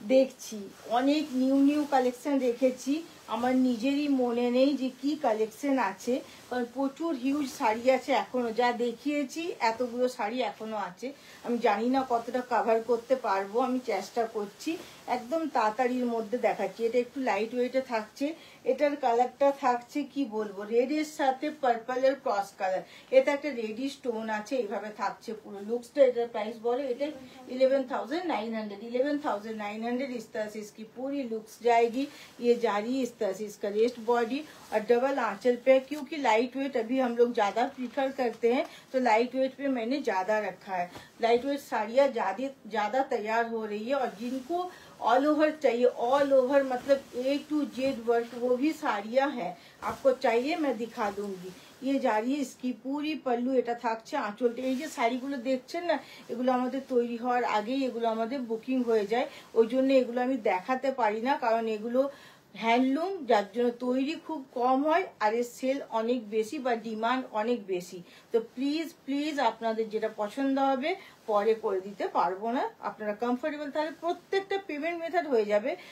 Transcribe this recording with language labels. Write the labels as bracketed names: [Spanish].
[Bangla] দেখছি, অনেক new collection রেখেছি, আমার নিজেরই মনে নেই যে কি কালেকশন আছে, কারণ প্রচুর হিউজ শাড়ি আছে এখনো, যা দেখিয়েছি এতগুলো শাড়ি এখনো আছে। আমি জানি না কতটা কভার করতে পারবো, আমি চেষ্টা করছি, একদম তাড়াতাড়ির মধ্যে দেখাচ্ছি। এটা একটু লাইট ওয়েটে থাকছে, এটার কালারটা থাকছে কি বলবো, রেডের সাথে পার্পলের ক্রস কালার, এটা একটা রেডি স্টোন আছে, এইভাবে থাকছে পুরো লুকসটা। এটার প্রাইস বলো, এটা 11,900, 11,900 [Hindi] इस तरह से इसकी पूरी लुक्स जाएगी। ये जा रही है इस तरह से, इसका रेस्ट बॉडी और डबल आंचल पे, क्योंकि लाइट वेट अभी हम लोग ज्यादा प्रीफर करते हैं, तो लाइट वेट पे मैंने ज्यादा रखा है। लाइट वेट साड़ियाँ ज्यादा तैयार हो रही है, और जिनको ऑल ओवर चाहिए, ऑल ओवर मतलब A to Z वर्क, वो भी साड़ियाँ हैं, आपको चाहिए मैं दिखा दूंगी। ये जा रही है इसकी पूरी पल्लू, [Bangla] এটা থাকছে আঁচলটা। এই যে শাড়িগুলো দেখছেন না, এগুলো আমাদের তৈরি হওয়ার আগেই এগুলো আমাদের বুকিং হয়ে যায়, ওই জন্য এগুলো আমি দেখাতে পারি না, কারণ এগুলো হ্যান্ডলুম, যার জন্য তৈরি খুব কম হয়, আর এর সেল অনেক বেশি বা ডিমান্ড অনেক বেশি। তো প্লিজ আপনাদের যেটা পছন্দ হবে পরে করে দিতে পারবো না, আপনারা কমফোর্টেবল তাহলে প্রত্যেকটা পেমেন্ট মেথড হয়ে যাবে।